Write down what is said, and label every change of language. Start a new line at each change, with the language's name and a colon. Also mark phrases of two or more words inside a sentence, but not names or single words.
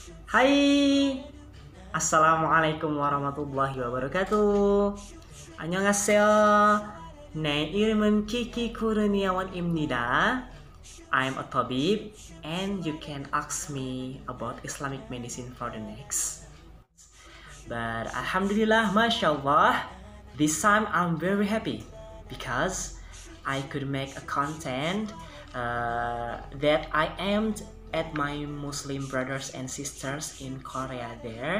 Arabic: Hai, السلام عليكم ورحمة الله وبركاته.
Korean: 안녕하세요. 내 이름은 Kiki Kurniawan 입니다.
English: I'm a tabib and you can ask me about Islamic medicine for the next. But
Arabic: الحمد لله، ما شاء الله,
English: this time I'm very happy because I could make a content that I aimed at my Muslim brothers and sisters in Korea there.